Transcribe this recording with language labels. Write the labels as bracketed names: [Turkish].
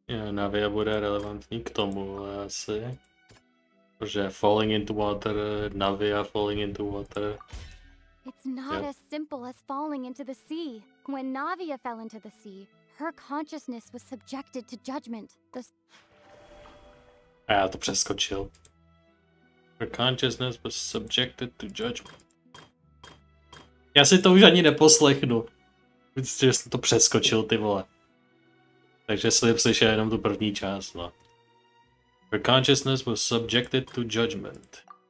[Czech] Navia bude relevantní k tomu asi. Protože [English] falling into water, Navia falling into water. It's not as simple as falling into the sea. When Navia fell into the sea, her consciousness was subjected to judgment. [Czech] A já to přeskočil. [English] Her consciousness was subjected to judgment. [Czech] Já si to už ani neposlechnu. Myslím, že jsem to přeskočil, ty vole. Takže jsem slyšel jenom tu první část, no. [English] Her consciousness was subjected to judgment.